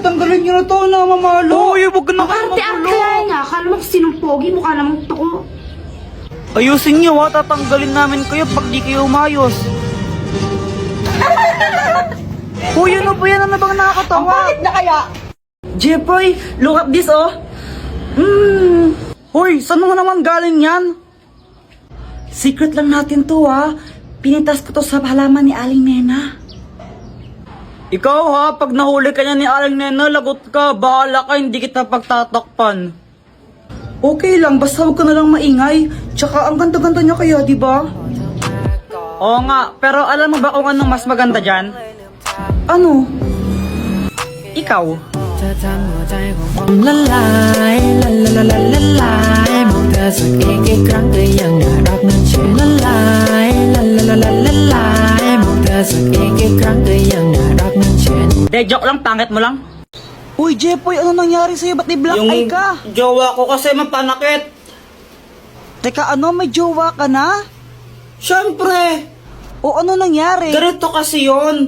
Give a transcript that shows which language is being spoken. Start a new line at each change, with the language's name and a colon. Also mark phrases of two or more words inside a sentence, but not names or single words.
Filipino: Tanggalin nyo na to na mamalo. Uy, huwag ka na Ang arte-arte lang nga. Akala mo kung sinong pogi, mukha namang toko. Ayusin nyo ha, tatanggalin namin kayo pag di kayo umayos. Uy, ano ba yan? Ano bang nakakatawa? Bakit na kaya? Jepoy,
English: look at this oh.
Filipino: Hoy, saan mo naman galing yan? Secret lang natin to ha. Pinitas ko to sa halaman ni Aling Nena. Ikaw ha, pag nahuli ka niya ni Aling Nena, lagot ka. Bahala ka, hindi kita pagtatakpan. Okay lang, basta huwag ka na lang maingay. Tsaka ang ganda-ganda niya kaya, di ba? Oo nga, pero alam mo ba kung anong mas maganda dyan? Ano? Ikaw.
Thai: เธอทำหัวใจของผมละลายละละละละละลายมองเธอสักอีกกี่ครั้งก็ยังน่ารักนั้นชื่อละลายละละละละละลายมองเธอสักอีกกี่ครั้งก็ยังน่ารักนั้นชื่อ
Filipino: De, joke lang, pangit mo lang. Uy, Jepoy, ano nangyari sa'yo? Ba't may
English: black eye
Filipino: ka? jowa ko kasi mapanakit. Teka, ano? May jowa ka na? Siyempre, O ano nangyari? ganito kasi yon.